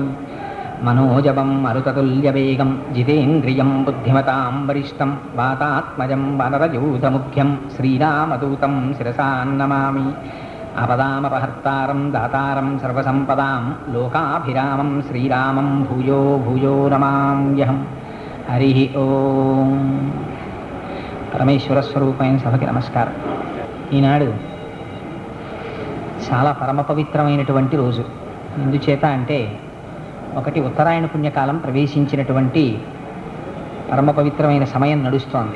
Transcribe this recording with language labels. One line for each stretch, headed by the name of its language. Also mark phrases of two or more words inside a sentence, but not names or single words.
Sanskrit: मनोजवं मरुततुल्यवेगं जितेन्द्रियं बुद्धिमतां वरिष्ठं वातात्मजं वानरयूथमुख्यं श्रीरामदूतं शिरसा नमामि। आपदामपहर्तारं दातारं सर्वसम्पदां लोकाभिरामं श्रीरामं भूयो भूयो नमाम्यहम्। హరి ఓం.
Telugu: పరమేశ్వర స్వరూపమైన సభకి నమస్కారం. ఈనాడు చాలా పరమ పవిత్రమైనటువంటి రోజు. ఎందుచేత అంటే ఒకటి ఉత్తరాయణ పుణ్యకాలం ప్రవేశించినటువంటి పరమ పవిత్రమైన సమయం నడుస్తోంది.